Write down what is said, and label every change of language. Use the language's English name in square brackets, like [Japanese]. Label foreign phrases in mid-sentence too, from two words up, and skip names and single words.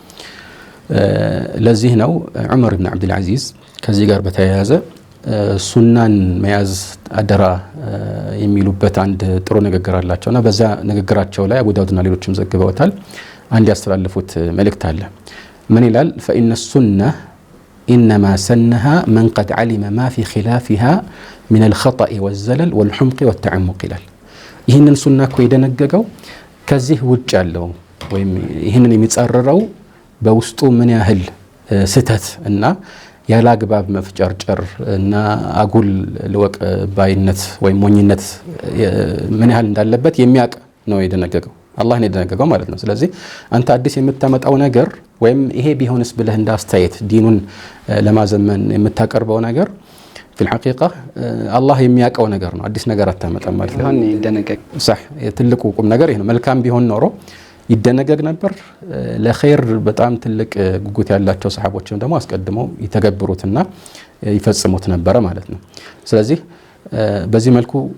[Amharic] ለዚህ ነው ዑመር ኢብኑ አብዱል አዚዝ ከዚህ ጋር በተያያዘ ሱናን መያዝ አደራ የሚሉበት አንድ ጥሩ ንግግር አላቸውና በዛ ንግግራቸው ላይ አቡ ዳውድና ሌሎችም ዘግበውታል። አንድ ያስተላልፉት መልእክት አለ። ምን ይላል? [Arabic] فإن السنة إنما سنها من قد علم ما في خلافها من الخطأ والزلل والحمق والتعمق [Amharic] ይላል። ይህንን ሱና እኮ የደነገገው ከዚህ ውጭ ያለው ወይም ይህንን የሚጻረረው በውስጡ ምን ያህል ስህተት እና ያለ አግባብ መፍጨርጨር እና አጉል ልወቅ ባይነት ወይም ሞኝነት ምን ያህል እንዳለበት የሚያውቅ ነው የደነገገው። አላህ ነው የደነገገው ማለት ነው። ስለዚህ አንተ አዲስ የምታመጣው ነገር ወይም ይሄ ቢሆንስ ብለህ እንዳስተያየት ዲኑን ለማዘመን የምታቀርበው ነገር [Arabic] في الحقيقة الله [Amharic] የሚያውቀው ነገር ነው። አዲስ ነገር አታመጣም ማለት ነው። ይደነገግ صح ትልቁ ቁም ነገር ይሄ ነው። መልካም ቢሆን ኖሮ ይደነገግ ነበር። ለኸይር በጣም ትልቅ ጉጉት ያላቸው ሰሃቦችም ደግሞ አስቀድመው ይተገብሩትና ይፈጽሙት ነበር ማለት ነው። ስለዚህ በዚህ መልኩ